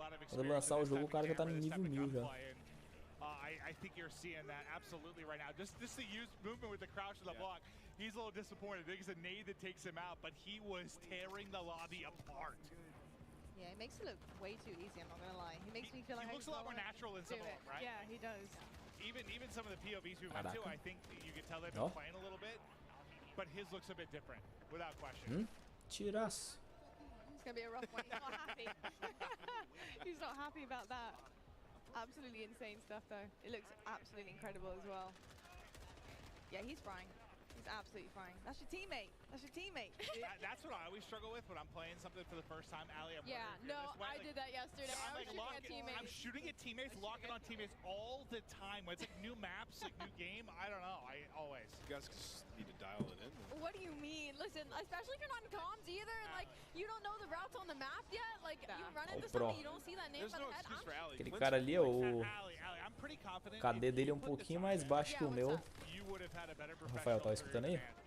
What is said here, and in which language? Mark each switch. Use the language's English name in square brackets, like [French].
[Portuguese] Quando lançar o jogo, o cara já tá no nível 1000 já. [English] I think you're seeing that absolutely right now. Just the use movement with the crouch to the block. He's a little disappointed. I think it's a nade that takes him out, but he was tearing the lobby apart. Yeah, it makes it look way too easy, I'm not gonna lie. He makes me feel like he looks a lot more natural than some of them, right? Yeah, he does. Even some of the POVs we went to, I think you can tell they've been playing a little bit, but his looks a bit different, without question. [Portuguese] Tiraço. [English] It's gonna be a rough one. He's not happy. He's not happy about that. Absolutely insane stuff, though. It looks absolutely incredible as well. Yeah, he's frying. He's absolutely frying. That's your teammate. That's your teammate. That's what I always struggle with when I'm playing something for the first time. [Portuguese] Ali, [English] I did that yesterday. I was shooting at teammates. I'm shooting at teammates, locking on teammates all the time. When it's like new maps, like new game. I don't know. I always. You guys just need to dial it in. What do you mean? Listen, especially if you're not in comms either, and like you don't know the routes on the map yet. Like you run into something, you don't see that name by the head. [Portuguese] Aquele cara ali, o KD dele é um pouquinho mais baixo que o meu. Rafael, tá escutando aí?